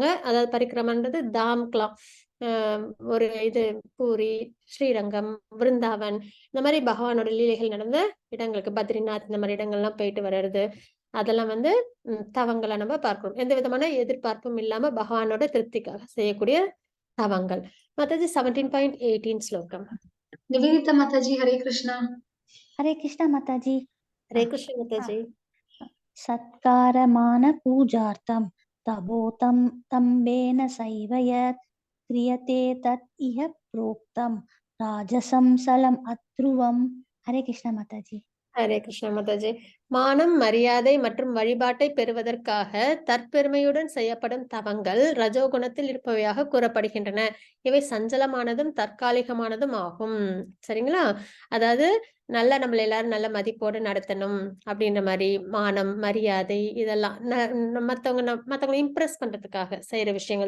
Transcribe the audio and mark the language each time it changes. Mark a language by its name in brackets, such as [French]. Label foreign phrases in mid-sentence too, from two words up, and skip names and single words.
[Tamil] அதாவது பரிக்கிரமன்றது தாம்கலாம், ஒரு இது பூரி, ஸ்ரீரங்கம், விருந்தாவன், இந்த மாதிரி பகவானோட லீலைகள் நடந்த இடங்களுக்கு, பத்ரிநாத், இந்த மாதிரி இடங்கள்லாம் போயிட்டு வர்றது, அதெல்லாம் வந்து தவங்களை நம்ம பார்க்கிறோம். எந்த விதமான எதிர்பார்ப்பும் இல்லாம பகவானோட திருப்திக்காக செய்யக்கூடிய தவங்கள். மாதாஜி 17.18 ஸ்லோகம். நிவேதிதா மாதாஜி, ஹரே கிருஷ்ணா. [Hindi] हरे कृष्णा माताजी. [Tamil] ஹரே கிருஷ்ண மாதாஜி. [Sanskrit] सत्कारमान पूजार्थं तबोतं तम्बेन सैव यत् क्रियते तत् इह प्रोक्तं राजसं सलम् अध्रुवम्. [Hindi] हरे कृष्णा माताजी. [Tamil] ஹரே கிருஷ்ணா மாதாஜி. மானம், மரியாதை மற்றும் வழிபாட்டை பெறுவதற்காக தற்பெருமையுடன் செய்யப்படும் தவங்கள் ரஜோகுணத்தில் இருப்பவையாக கூறப்படுகின்றன. இவை சஞ்சலமானதும் தற்காலிகமானதும் ஆகும். சரிங்களா? அதாவது நல்லா நம்மள எல்லாரும் நல்ல மதிப்போடு நடத்தணும் அப்படின்ற மாதிரி மானம், மரியாதை இதெல்லாம் மத்தவங்க இம்ப்ரெஸ் பண்றதுக்காக செய்யற விஷயங்கள்.